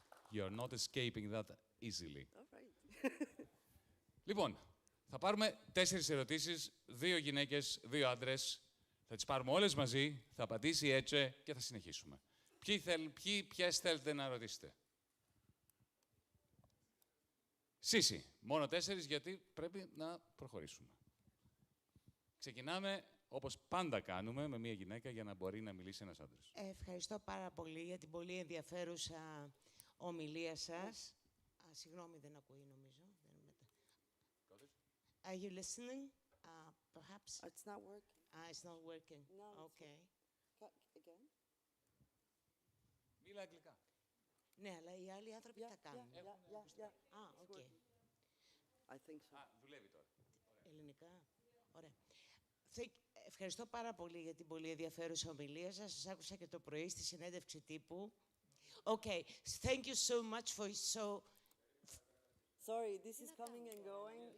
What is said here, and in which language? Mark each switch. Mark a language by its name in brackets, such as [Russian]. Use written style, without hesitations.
[English] You're not escaping that easily. All right. [Greek] Λοιπόν, θα πάρουμε 4 ερωτήσεις, 2 γυναίκες, 2 άντρες. Θα τις πάρουμε όλες μαζί, θα απαντήσει η Έτσε και θα συνεχίσουμε. Ποιες θέλετε να ρωτήσετε? Σύση, μόνο 4 γιατί πρέπει να προχωρήσουμε. Ξεκινάμε, όπως πάντα κάνουμε, με μία γυναίκα για να μπορεί να μιλήσει ένας άντρας. Ευχαριστώ πάρα πολύ για την πολύ ενδιαφέρουσα ομιλία σας. Συγγνώμη, δεν ακούει νομίζω. [English] Are you listening? Perhaps? It's not working. It's not working. No, Okay. Again? [Greek] Μίλα αγγλικά. Ναι, αλλά οι άλλοι άνθρωποι τα κάνουν. [English] Okay. I think so. [Greek] Δουλεύει τώρα. Ελληνικά. Ωραία. Ευχαριστώ πάρα πολύ για την πολύ ενδιαφέρουσα ομιλία σας. Σας άκουσα και το πρωί στη συνέντευξη τύπου. [English] Okay, thank you so much for so... Sorry, this is coming and going.